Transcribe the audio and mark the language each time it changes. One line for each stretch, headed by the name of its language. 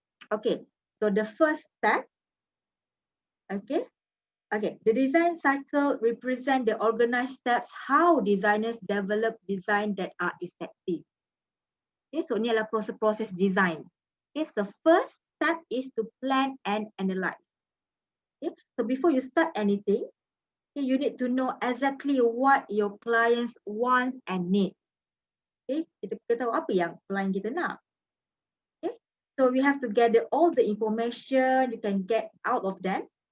English: Okay, so the first step, okay, the design cycle represent the organized steps how designers develop design that are effective.
Malay: Okay, so ini adalah proses design.
English: Okay, so first step is to plan and analyze. Okay, so before you start anything, okay, you need to know exactly what your clients wants and needs. Okay,
Malay: kita tahu apa yang client kita nak.
English: Okay, so we have to gather all the information you can get out of them.